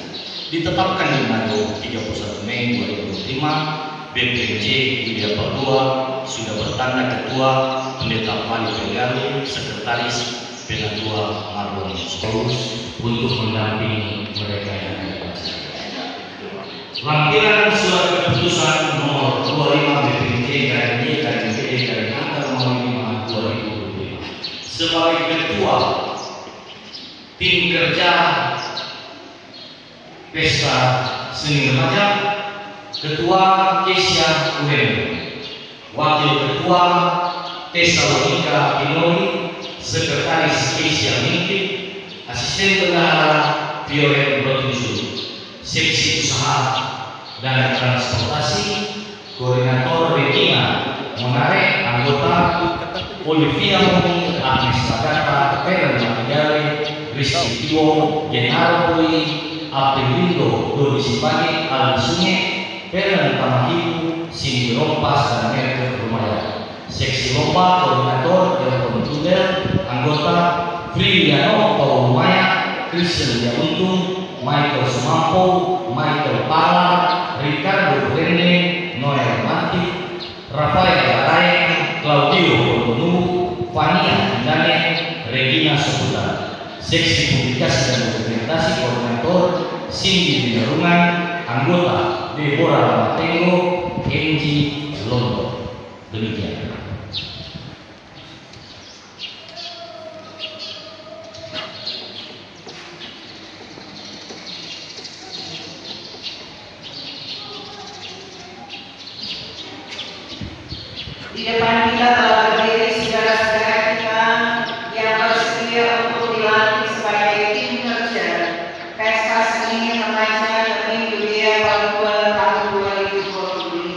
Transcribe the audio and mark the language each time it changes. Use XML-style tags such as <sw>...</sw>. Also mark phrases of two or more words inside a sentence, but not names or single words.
<id>Ditetapkan di Manado 31 Mei 2025, BPMJ Yudea Papua sudah bertanda ketua Pendeta Wali Penggalu, Sekretaris Pengatua Marwan Paulus untuk mendampingi mereka yang ada di acara. Lampiran surat keputusan nomor 25 BPJ KMJ KMPD dari tanggal 5 2025 sebagai Ketua Tim Kerja Pesta Seni Remaja, Ketua Kesya UM, Wakil Ketua Tesalonika Pinoli, Sekretaris Kesya Mingki, Asisten Bendahara Violet Brotinsu, Seksi Usaha dan Transportasi, Koordinator Regina Monare, Anggota Olivia Moni, Agnes Sagata, Feren Matigale, Rizky Tiwo, General Poli, Aprilindo, Dodi Simpani, Aldi Sunge, Feren Pamahiku, Cindy Rompas, dan Merkel Rumaya. Seksi Lomba, Koordinator Delton Tudel, Anggota Friliano Paul Maya, Christian Jauntung, Michael Sumampo, Michael Pala, Ricardo Rene, Noel Manti, Rafael Garaeng, Claudio Bordonu, Fania Indane, Regina Seputar. Seksi Publikasi dan Dokumentasi, Koordinator Cindy Binarungan, Anggota Deborah Matengo, Enji Londo. Demikian. Di depan kita telah berdiri saudara-saudara kita yang bersedia untuk dilantik sebagai tim kerja Pesta Seni Remaja Demi Budaya Papua tahun 2025.</id>